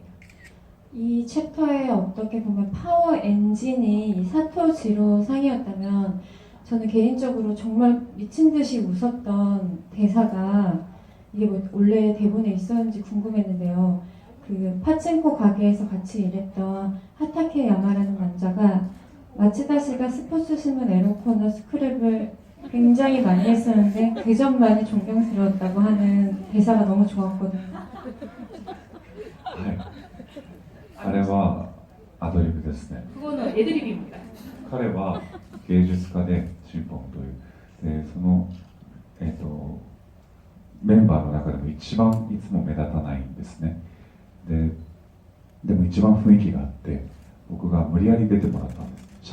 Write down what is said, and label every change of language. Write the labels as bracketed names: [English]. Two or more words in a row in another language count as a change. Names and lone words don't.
[Korean] 이 챕터에 어떻게 보면 파워 엔진이 이 사토 지로 상이었다면 저는 개인적으로 정말 미친 듯이 웃었던 대사가 이게 뭐 원래 대본에 있었는지 궁금했는데요. 그 파친코 가게에서 같이 일했던 하타케 야마라는 남자가 마치다 씨가 스포츠 신문 에로 코너 스크랩을 굉장히 많이 했었는데 그 점만이 존경스러웠다고 하는 대사가 너무 좋았거든요. [Japanese] はい、あれはアドリブですね。 [Korean] 그거는 애드립입니다. [Japanese] 彼は芸術家でシンポンというでその、メンバーの中でも一番いつも目立たないんですね。でも一番雰囲気があって僕が無理やり出てもらったんです。